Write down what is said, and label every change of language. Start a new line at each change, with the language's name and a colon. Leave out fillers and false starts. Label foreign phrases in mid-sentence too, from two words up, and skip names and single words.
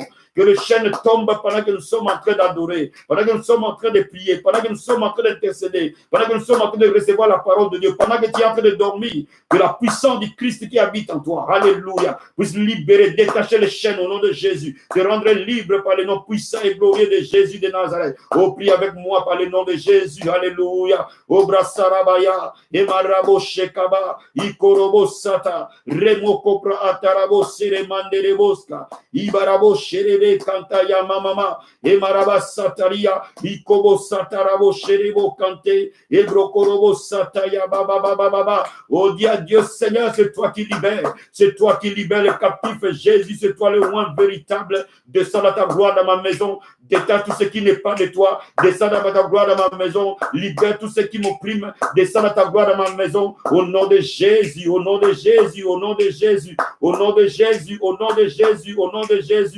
French: Que le chêne tombe pendant que nous sommes en train d'adorer, pendant que nous sommes en train de prier, pendant que nous sommes en train d'intercéder, pendant que nous sommes en train de recevoir la parole de Dieu, pendant que tu es en train de dormir, que la puissance du Christ qui habite en toi, alléluia, puisse libérer, détacher les chaînes au nom de Jésus, te rendre libre par le nom puissant et glorieux de Jésus de Nazareth. Oh, prie avec moi par le nom de Jésus, alléluia. Oh, brasarabaya, emarabo shekaba, ikorobo sata, remo kopra atarabo seremandereboska, ibarabo sherebe kantaya mamama, emaraba sataria, ikobo satarabo sherebo kante, ebrokorobo sataya baba baba baba. Oh, dis à Dieu, Seigneur, c'est toi qui libères, c'est toi qui libères les captifs. Jésus, c'est toi le roi véritable. Descends dans ta gloire dans ma maison, détache tout ce qui n'est pas de toi, descends dans ta gloire dans ma maison, libère tout ce qui m'opprime, descends dans ta gloire dans ma maison, au nom de Jésus, au nom de Jésus, au nom de Jésus, au nom de Jésus, au nom de Jésus, au nom de Jésus.